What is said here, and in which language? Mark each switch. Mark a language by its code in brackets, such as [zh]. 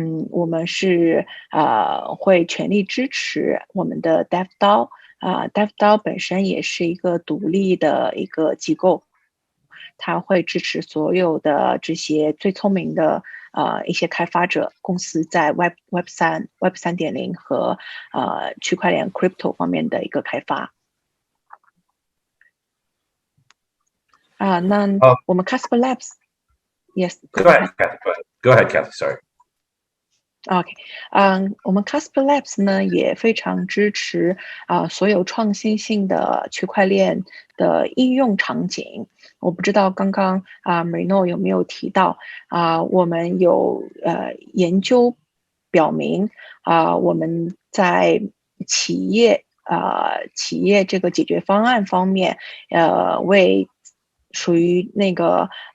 [zh] 我们是会全力支持我们的 DevDAO，DevDAO 本身也是一个独立的一个机构。它会支持所有的这些最聪明的一些开发者公司在 Web 3.0和区块链 Crypto 方面的一个开发。那我们 Casper Labs， [en] yes， Go ahead, Kathy. Go ahead, Kathy. Sorry. [zh] OK， 我们 Casper Labs 呢也非常支持所有创新性的区块链的应用场景。我不知道刚刚Marino 有没有提到我们有研究表明我们在企业这个解决方案方面为属于那个